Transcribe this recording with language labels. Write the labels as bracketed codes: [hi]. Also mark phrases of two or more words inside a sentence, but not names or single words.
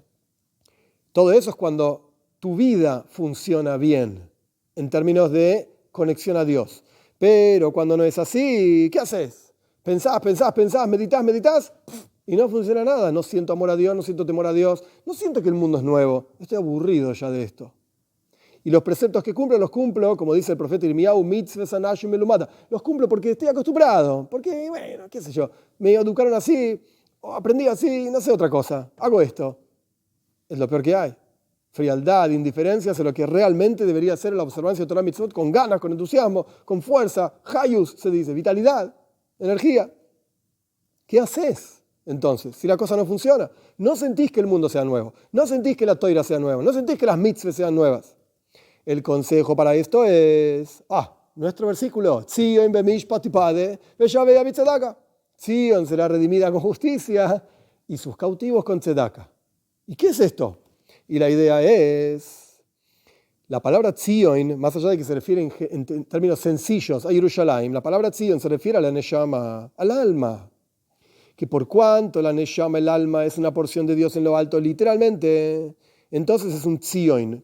[es] Todo eso es cuando tu vida funciona bien en términos de conexión a Dios. Pero cuando no es así, ¿qué haces? Pensás, meditas y no funciona nada. No siento amor a Dios, no siento temor a Dios, no siento que el mundo es nuevo. Estoy aburrido ya de esto. Y los preceptos que cumplo, los cumplo, como dice el profeta Irmiyahu, [he] מצות אנשים מלומדה. [es] Los cumplo porque estoy acostumbrado, porque, bueno, qué sé yo, me educaron así, o aprendí así, no sé otra cosa. Hago esto. Es lo peor que hay. Frialdad, indiferencia, es lo que realmente debería ser la observancia de [he] תורה מצוות, [es] con ganas, con entusiasmo, con fuerza, hayus se dice, vitalidad, energía. ¿Qué haces entonces si la cosa no funciona? No sentís que el mundo sea nuevo, no sentís que la toira sea nueva, no sentís que las mitzvot sean nuevas. El consejo para esto es, nuestro versículo, [he] ציון במשפט תפדה, ושביה בצדקה. [es] Tzion será redimida con justicia y sus cautivos con tzedaka. ¿Y qué es esto? Y la idea es, la palabra Tzion, más allá de que se refiere en términos sencillos a Jerusalén, la palabra Tzion se refiere a la Neshama, al alma. Que por cuanto la Neshama, el alma, es una porción de Dios en lo alto, literalmente, entonces es un Tzion.